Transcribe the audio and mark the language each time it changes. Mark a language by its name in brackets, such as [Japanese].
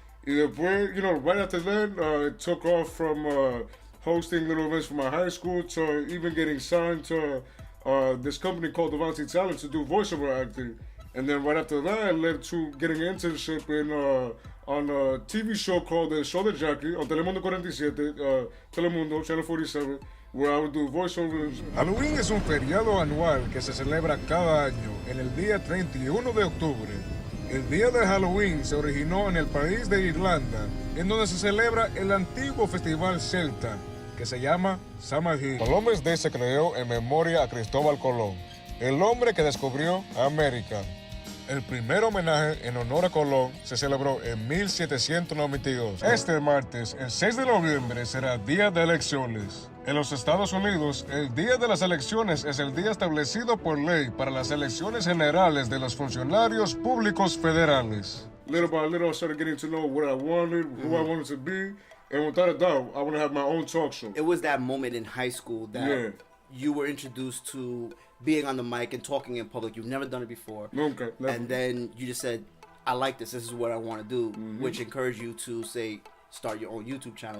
[Spanish] Y después, [English] you know, right after that, it took off from hosting little events for my high school to even getting signed to this company called Avanti Talent to do voiceover acting. And then right after that, it led to getting an internship in on a TV show called The Show de Jackie on Telemundo 47, Telemundo, Channel 47, where I would do voiceovers. [Spanish] Halloween es un feriado anual que se celebra cada año en el día 31 de octubre. El día de Halloween se originó en el país de Irlanda, en donde se celebra el antiguo festival celta, que se llama Samhain. Colombes Day se creó en memoria a Cristóbal Colón, el hombre que descubrió América. El primer homenaje en honor a Colón se celebró en 1792. Este martes, el 6 de noviembre, será día de elecciones. En los Estados Unidos, el día de las elecciones es el día establecido por ley para las elecciones generales de los funcionarios públicos federales. [English] Little by little, I started getting to know what I wanted, who I wanted to be, and without a doubt, I want to have my own talk show. It was that moment in high school that you were introduced to being on the mic and talking in public. You've never done it before. [Spanish] Nunca, [English] never. And then you just said, I like this. This is what I want to do, which encouraged you to say, start your own YouTube channel.